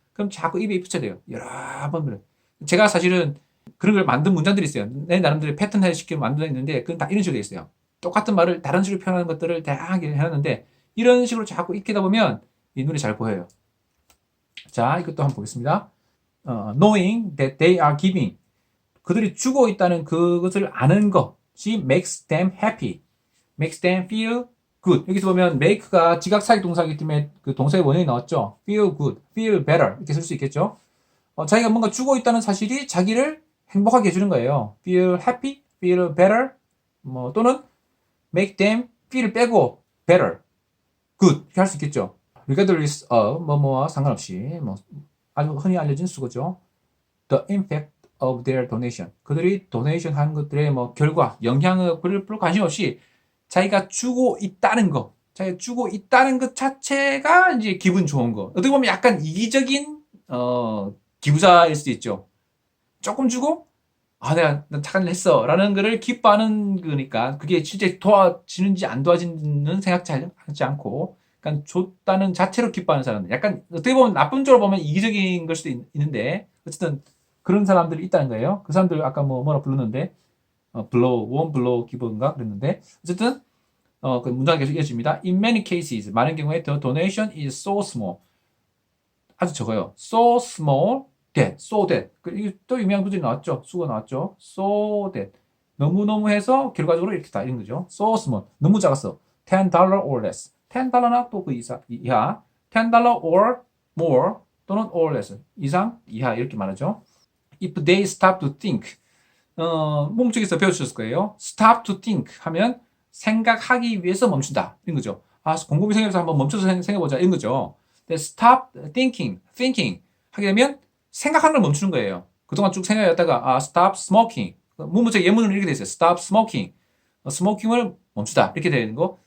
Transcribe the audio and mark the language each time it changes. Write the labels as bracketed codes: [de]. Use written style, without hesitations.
[ko] 그럼 자꾸 입에 붙여야 돼요. 여러 번 그래. 제가 사실은 그런 걸 만든 문장들이 있어요. 내 나름대로 패턴화 시켜 만들어있는데, 그건 다 이런 식으로 돼 있어요. 똑같은 말을 다른 식으로 표현하는 것들을 다양하게 해놨는데, 이런 식으로 자꾸 익히다 보면, 이 눈에 잘 보여요. 자, 이것도 한번 보겠습니다. [en] knowing that they are giving. [ko] 그들이 주고 있다는 그것을 아는 것이 [en] makes them happy. makes them feel good. [ko] 여기서 보면 make가 지각사역 동사이기 때문에 그 동사의 원형이 나왔죠. [en] feel good, feel better [ko] 이렇게 쓸 수 있겠죠. 자기가 뭔가 주고 있다는 사실이 자기를 행복하게 해주는 거예요. feel happy, feel better, 뭐 또는 make them feel 빼고 better, good 이렇게 할 수 있겠죠. regardless of 뭐뭐와 상관없이 뭐 아주 흔히 알려진 수거죠. [en] The impact of their donation. [ko] 그들이 도네이션 한 것들의 뭐 결과, 영향을 별로 관심 없이 자기가 주고 있다는 거, 자기가 주고 있다는 것 자체가 이제 기분 좋은 거. 어떻게 보면 약간 이기적인 기부자일 수도 있죠. 조금 주고 내가 착한 일 했어 라는 거를 기뻐하는 거니까 그게 실제 도와지는지 안 도와지는 생각하지 않고 그러니까 줬다는 자체로 기뻐하는 사람들. 약간 어떻게 보면 나쁜 쪽으로 보면 이기적인 걸 수도 있는데 어쨌든 그런 사람들이 있다는 거예요. 그 사람들 아까 뭐라 불렀는데 won't blow give인가 그랬는데 어쨌든 그 문장이 계속 이어집니다. [en] In many cases [ko] 많은 경우에 [en] the donation is so small [ko] 아주 적어요. So small that so that 이게 또 유명한 구절이 나왔죠. 수가 나왔죠. So that 너무너무 해서 결과적으로 이렇게 다 이런 거죠. So small 너무 작았어. $10 or less $10나 또 그 이하 $10 or more 또는 or less 이상 이하 이렇게 말하죠. [en] If they stop to think [ko] 몸쪽에서 배워주셨을 거예요. stop to think 하면 생각하기 위해서 멈춘다 이런 거죠. 곰곰이 생각해서 한번 멈춰서 생각해보자 이런 거죠. [en] stop thinking [ko] 하게 되면 생각하는 걸 멈추는 거예요. 그동안 쭉 생각했다가 stop smoking 문문책 예문으로 이렇게 돼 있어요. stop smoking smoking을 멈추다 이렇게 되는 거.